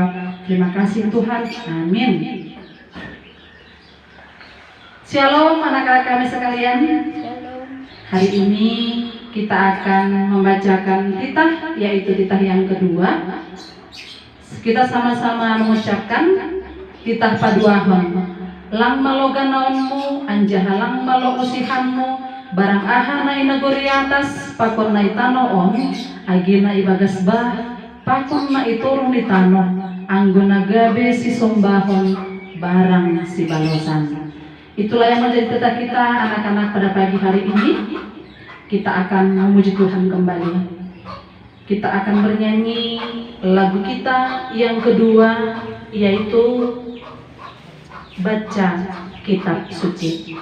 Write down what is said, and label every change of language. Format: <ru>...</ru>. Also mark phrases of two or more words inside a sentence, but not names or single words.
<id>Terima kasih Tuhan, amin. Shalom anak-anak kami sekalian. Hari ini kita akan membacakan titah, yaitu titah yang kedua. Kita sama-sama mengucapkan titah paduahon.</id> <bts>Lang maloga naonmu, anjaha lang malo usihanmu, barang ahana inagori atas, pakon na itanoon, agina ibagas bah, pakon na iturong itano, angguna gabe si sombahon, barang si balosan.</bts> <id>Itulah yang menjadi titah kita anak-anak pada pagi hari ini. Kita akan memuji Tuhan kembali. Kita akan bernyanyi lagu kita yang kedua, yaitu baca kitab suci.</id>